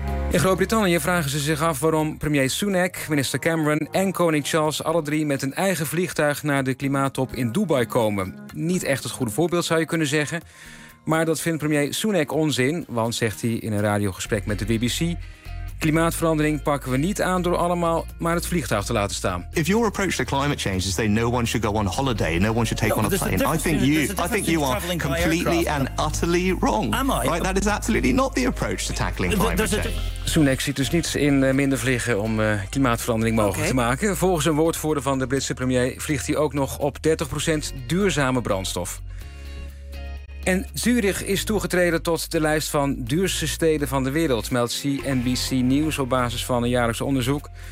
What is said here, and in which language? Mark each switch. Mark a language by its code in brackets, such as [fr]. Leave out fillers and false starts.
[nl] In Groot-Brittannië vragen ze zich af waarom premier Sunak, minister Cameron en koning Charles alle drie met een eigen vliegtuig naar de klimaattop in Dubai komen. Niet echt het goede voorbeeld, zou je kunnen zeggen. Maar dat vindt premier Sunak onzin, want zegt hij in een radiogesprek met de BBC: Klimaatverandering pakken we niet aan door allemaal maar het vliegtuig te laten staan. [en] If your approach to climate change is that no one should go on holiday, no one should take on a plane, I think you are completely and utterly wrong. Am I? Right? That is absolutely not the approach to tackling climate change. [nl] Sunak ziet dus niets in minder vliegen om klimaatverandering mogelijk te maken. Volgens een woordvoerder van de Britse premier vliegt hij ook nog op 30% duurzame brandstof. En Zürich is toegetreden tot de lijst van duurste steden van de wereld, meldt CNBC News op basis van een jaarlijks onderzoek.